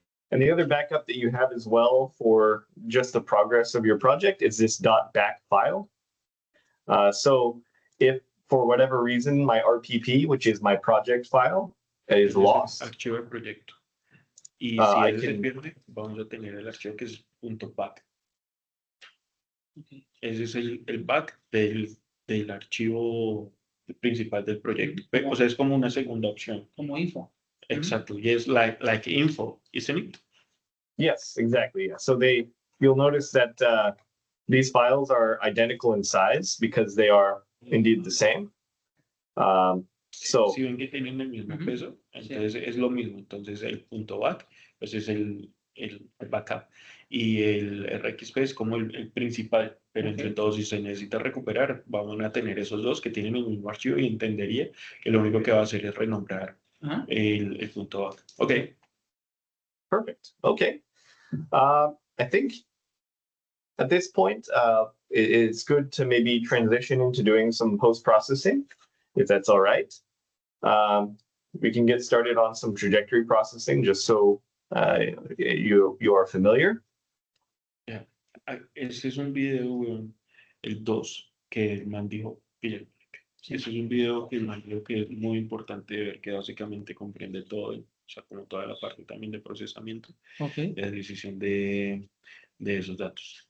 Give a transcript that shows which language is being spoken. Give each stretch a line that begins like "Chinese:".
English: And the other backup that you have as well for just the progress of your project is this .back file. So if for whatever reason my RPP, which is my project file, is lost.
Spanish: Archivo del proyecto. Y si ese se pierde, vamos a tener el archivo que es .back. Ok. Ese es el back del archivo principal del proyecto. O sea, es como una segunda opción. Como info. Exacto. Y es
English: like info, isn't it? Yes, exactly. Yeah. So you'll notice that these files are identical in size because they are indeed the same. So
Spanish: Si ven que tienen el mismo peso, entonces es lo mismo. Entonces el punto back, pues es el backup. Y el RXP es como el principal, pero entre todos, si se necesita recuperar, vamos a tener esos dos que tienen el mismo archivo y entendería que lo único que va a hacer es renombrar el punto back. Ok.
English: Perfect. Okay. I think at this point, it's good to maybe transition into doing some post-processing, if that's all right. We can get started on some trajectory processing just so you are familiar. Yeah.
Spanish: Este es un video, weón, el 2, que el man dijo, pilla, ese es un video que el man dijo que es muy importante ver, que básicamente comprende todo, o sea, como toda la parte también de procesamiento, Ok. de decisión de esos datos.